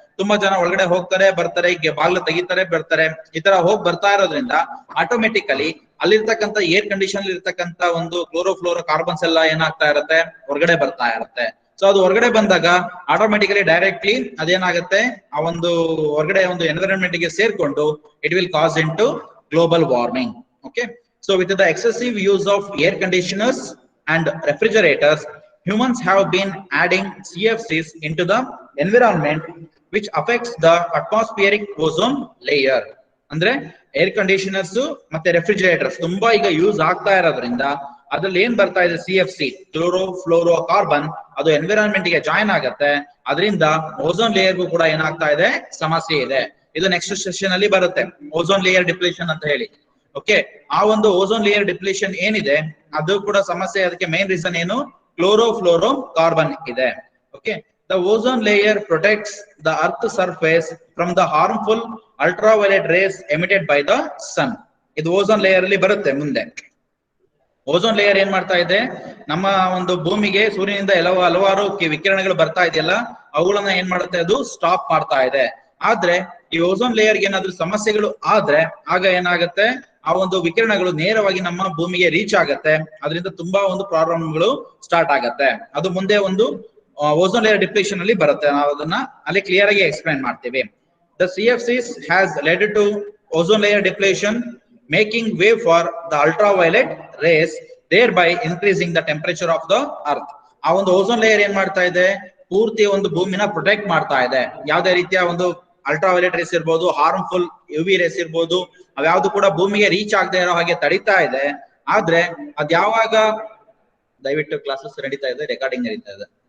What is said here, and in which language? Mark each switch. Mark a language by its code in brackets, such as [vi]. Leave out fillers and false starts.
[kn] ತುಂಬಾ ಜನ ಒಳಗಡೆ ಹೋಗ್ತಾರೆ, ಬರ್ತಾರೆ, ಬಾಗ್ಲು ತೆಗಿತಾರೆ, ಬರ್ತಾರೆ. ಈ ತರ ಹೋಗಿ ಬರ್ತಾ ಇರೋದ್ರಿಂದ ಆಟೋಮೆಟಿಕಲಿ ಅಲ್ಲಿರ್ತಕ್ಕಂಥ ಏರ್ ಕಂಡೀಷನ್ ಇರ್ತಕ್ಕಂಥ ಒಂದು ಕ್ಲೋರೋಫ್ಲೋರೋ ಕಾರ್ಬನ್ಸ್ ಎಲ್ಲ ಏನಾಗ್ತಾ ಇರುತ್ತೆ, ಹೊರಗಡೆ ಬರ್ತಾ ಇರುತ್ತೆ. ಸೊ ಅದು ಹೊರಗಡೆ ಬಂದಾಗ ಆಟೋಮೆಟಿಕಲಿ ಡೈರೆಕ್ಟ್ಲಿ ಅದೇನಾಗುತ್ತೆ, ಆ ಒಂದು ಹೊರಗಡೆ ಒಂದು ಎನ್ವಿರಾನ್ಮೆಂಟ್ ಗೆ ಸೇರ್ಕೊಂಡು [en] It will cause into global warming. Okay, so with the excessive use of air conditioners and refrigerators, humans have been adding CFCs into the environment, which affects the atmospheric ozone layer. [kn] ಅಂದ್ರೆ air conditioners ಮತ್ತೆ refrigerators ತುಂಬಾ ಈಗ use ಆಗ್ತಾ ಇರೋದ್ರಿಂದ ಅದ್ರಲ್ಲಿ ಏನ್ ಬರ್ತಾ ಇದೆ, CFC ಕ್ಲೋರೋಫ್ಲೋರೋ ಕಾರ್ಬನ್, ಅದು ಎನ್ವಿರಾನ್ಮೆಂಟ್ ಗೆ ಜಾಯಿನ್ ಆಗುತ್ತೆ. ಅದರಿಂದ ಓಝೋನ್ ಲೇಯರ್ಗೂ ಕೂಡ ಏನಾಗ್ತಾ ಇದೆ, ಸಮಸ್ಯೆ ಇದೆ. ಇದು ನೆಕ್ಸ್ಟ್ ಸೆಷನ್ ಅಲ್ಲಿ ಬರುತ್ತೆ, ಓಝೋನ್ ಲೇಯರ್ ಡಿಪ್ಲೇಷನ್ ಅಂತ ಹೇಳಿ. ಓಕೆ, ಆ ಒಂದು ಓಝೋನ್ ಲೇಯರ್ ಡಿಪ್ಲೇಷನ್ ಏನಿದೆ ಅದು ಕೂಡ ಸಮಸ್ಯೆ. ಅದಕ್ಕೆ ಮೇನ್ ರೀಸನ್ ಏನು, ಕ್ಲೋರೋಫ್ಲೋರೋ ಕಾರ್ಬನ್ ಇದೆ. [en] Okay, the ozone layer protects the earth surface from the harmful ultraviolet rays emitted by the sun. [kn] ಇದು ಓಝೋನ್ ಲೇಯರ್ ಅಲ್ಲಿ ಬರುತ್ತೆ ಮುಂದೆ. ಓಝೋನ್ ಲೇಯರ್ ಏನ್ ಮಾಡ್ತಾ ಇದೆ, ನಮ್ಮ ಒಂದು ಭೂಮಿಗೆ ಸೂರ್ಯನಿಂದ ಹಲವಾರು ವಿಕಿರಣಗಳು ಬರ್ತಾ ಇದೆಯಲ್ಲ, ಅವುಗಳನ್ನ ಏನ್ ಮಾಡುತ್ತೆ, ಅದು ಸ್ಟಾಪ್ ಮಾಡ್ತಾ ಇದೆ. ಆದ್ರೆ ಈ ಓಝೋನ್ ಲೇಯರ್ ಏನಾದ್ರೂ ಸಮಸ್ಯೆಗಳು ಆದ್ರೆ ಆಗ ಏನಾಗುತ್ತೆ, ಆ ಒಂದು ವಿಕಿರಣಗಳು ನೇರವಾಗಿ ನಮ್ಮ ಭೂಮಿಗೆ ರೀಚ್ ಆಗತ್ತೆ. ಅದರಿಂದ ತುಂಬಾ ಒಂದು ಪ್ರಾಬ್ಲಮ್ಗಳು ಸ್ಟಾರ್ಟ್ ಆಗತ್ತೆ. ಅದು ಮುಂದೆ ಒಂದು ಓಝೋನ್ ಲೇಯರ್ ಡಿಪ್ಲೇಷನ್ ಅಲ್ಲಿ ಬರುತ್ತೆ. ನಾವು ಅದನ್ನ ಅಲ್ಲಿ ಕ್ಲಿಯರ್ ಆಗಿ ಎಕ್ಸ್ಪ್ಲೈನ್ ಮಾಡ್ತೀವಿ. [en] The CFCs has led to ozone layer depletion, making way for the ultraviolet rays, thereby increasing the temperature of the earth. [kn] ಆ ಒಂದು ಓಝೋನ್ ಲೇಯರ್ ಏನ್ ಮಾಡ್ತಾ ಇದೆ, ಪೂರ್ತಿ ಒಂದು ಭೂಮಿನ ಪ್ರೊಟೆಕ್ಟ್ ಮಾಡ್ತಾ ಇದೆ. ಯಾವುದೇ ರೀತಿಯ ಒಂದು ಅಲ್ಟ್ರಾವೈಲೆಟ್ ರೇಸ್ ಇರ್ಬೋದು, ಹಾರ್ಮ್ಫುಲ್ UV ರೇಸ್ ಇರ್ಬೋದು, ಅವ್ಯಾವ್ದು ಕೂಡ ಭೂಮಿಗೆ ರೀಚ್ ಆಗದೆ ಇರೋ ಹಾಗೆ ತಡಿತಾ ಇದೆ. ಆದ್ರೆ ಅದ್ಯಾವಾಗ, ದಯವಿಟ್ಟು ಕ್ಲಾಸಸ್ ನಡೀತಾ ಇದೆ, ರೆಕಾರ್ಡಿಂಗ್ ನಡೀತಾ ಇದೆ.